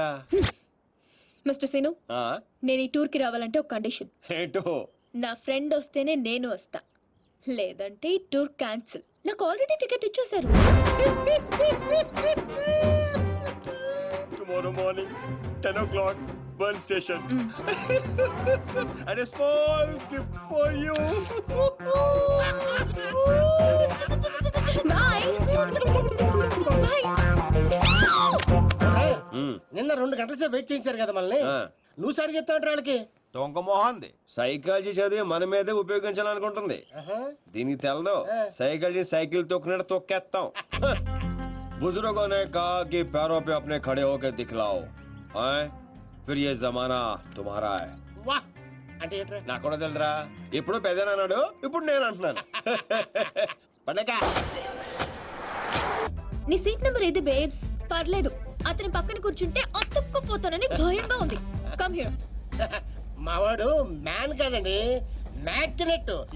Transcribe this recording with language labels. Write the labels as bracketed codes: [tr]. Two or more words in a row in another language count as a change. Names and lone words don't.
[te] మిస్టర్ సీను, నేను ఈ టూర్ కి రావాలంటే ఒక కండిషన్. ఏంటో? నా ఫ్రెండ్ వస్తేనే నేను వస్తా, లేదంటే ఈ [en] tour cancel. [te] నాకు ఆల్రెడీ టికెట్ ఇచ్చేశారు. [en] tomorrow morning 10 o'clock Bern station. అండ్ a small gift for you. బాయ్. [te] నిన్న 2 గంటల సేపు వెయిట్ చేయించారు కదా మనల్ని. నువ్వు సరి చెప్తావు వాళ్ళకి. దొంగ మొహంది. సైకాలజీ చదివి మన మీదే ఉపయోగించాలనుకుంటుంది. దీనికి తెలదు, [en] psychology cycle [te] తొక్కినట్టు తొక్కేస్తాం. [hi] बुजुर्गों ने कहा कि पैरों पे अपने खड़े होकर दिखलाओ, फिर ये जमाना तुम्हारा है. [te] నాకు కూడా తెలుదురా, ఇప్పుడు పెద్దనా అన్నాడు, ఇప్పుడు నేను అంటున్నాను. పండగ. నీ [en] seat number [te] ఏది బేబ్స్? పర్లేదు, అతని పక్కన కూర్చుంటే అతుక్కుపోతానని భయంగా ఉంది. [en] come here. [te] మావాడు మ్యాన్ కదండి, మ్యాగ్నెట్.